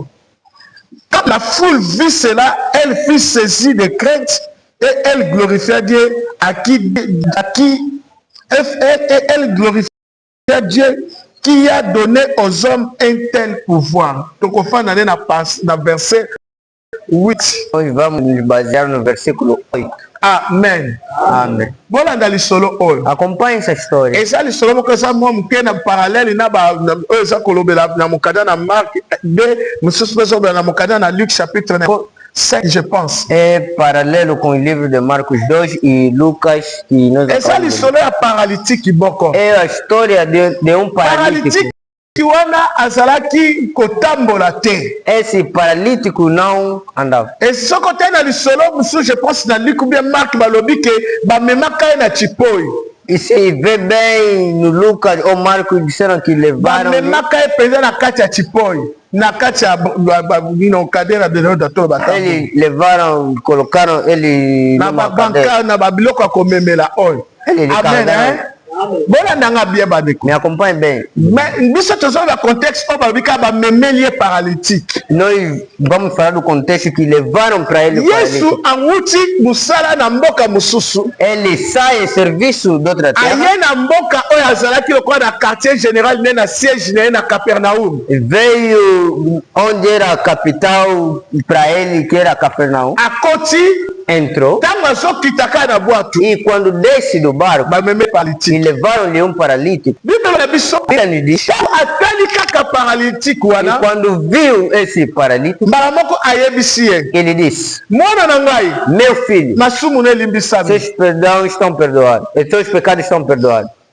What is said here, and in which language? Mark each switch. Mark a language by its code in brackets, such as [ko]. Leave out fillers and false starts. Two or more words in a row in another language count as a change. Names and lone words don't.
[fr] Quand la foule vit cela, elle fut saisie de crainte et elle glorifia Dieu elle glorifia Dieu qui a donné aux hommes un tel pouvoir. Donc on fait dans verset 8. [pt] Nós vamos nos basear no versículo 8. Amen. Amen. [ln] Bolanda lisolo oyo. [pt] Acompanhe essa história. [ln] Eza lisolo moko eza mwa moke na parallèle na oyo eza kolobela na mokanda na Marc 2 mosusu mpe ezolobela na mokanda na Luc chapitre 5 [fr] je pense. [pt] É paralelo com o livro de Marcos 2 e Lucas que nós [ln] eza lisolo ya paralytique boko. [pt] É a história de um paralítico. [ln] Wana azalaki kotambola te. [pt] Esse paralítico não andava. [ln] Et soko te na lisolo mosusu [fr] je pense [ln] na Luc [fr] ou bien [ln] Marc balobi ke bamemaka ye na chipoi. [pt] E se vê bem no Lucas ou Marcos disseram que levaram. [ln] Bamemaka ye penza na kati ya chipoi. Na kati ya [pt] cadeira de [ln] dato bata. [pt] Eles levaram, colocaram ele [ln] na banca na babiloko ya komemela oyo. Amen hein? [pt] Me acompanhe bem. [ln] Mais biso tozo na contexte o babika ba memeli paralytique. [pt] Nós vamos falar do contexto que levaram para ele. [ln] Yesu anguti musala na mboka mususu. [pt] Ele sai em serviço de outra terra. [ln] Aye na mboka oyo azalaki lokola na [fr] quartier général [ln] ne na siège ne na Capernaum. [pt] Veio onde era a capital para ele que era Capernaum. [ln] Akoti [pt] entrou. E quando desce do barco, e levaram-lhe paralítico. Ele diz, e quando viu esse paralítico, ele disse, meu filho, seus perdão estão perdoados, seus pecados estão perdoados.